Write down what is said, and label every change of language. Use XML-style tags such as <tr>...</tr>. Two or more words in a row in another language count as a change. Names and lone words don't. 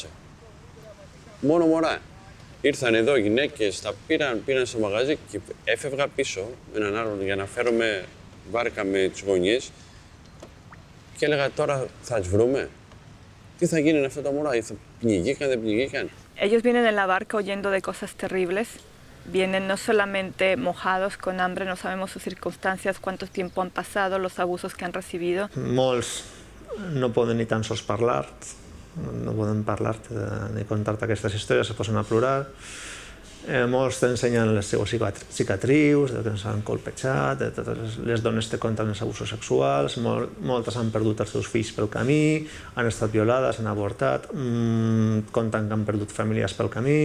<el>Μόνο μωρά. Ήρθαν εδώ γυναίκες, τα πήραν στο μαγαζί και έφευγα πίσω με έναν άλλον για να φέρω με βάρκα με τις γωνιές. Και έλεγα: τώρα θα τις βρούμε. Τι θα γίνει με αυτά τα μωρά, θα πνιγήκαν, δεν πνιγήκαν.</el> <es>Ellos vienen en la barca huyendo de cosas terribles, vienen no solamente mojados, con hambre, no sabemos sus circunstancias, cuánto tiempo han pasado, los abusos que han recibido.</es> <ca>Molts no poden ni tan sols parlar, no poden parlar-te ni contar-te aquestes històries, se posen a plorar. Molts t'ensenyen les seues cicatrius, que ens han colpejat, les dones te conten els abusos sexuals, moltes han perdut els seus fills pel camí, han estat violades, han avortat, conten que han perdut famílies pel camí.</ca>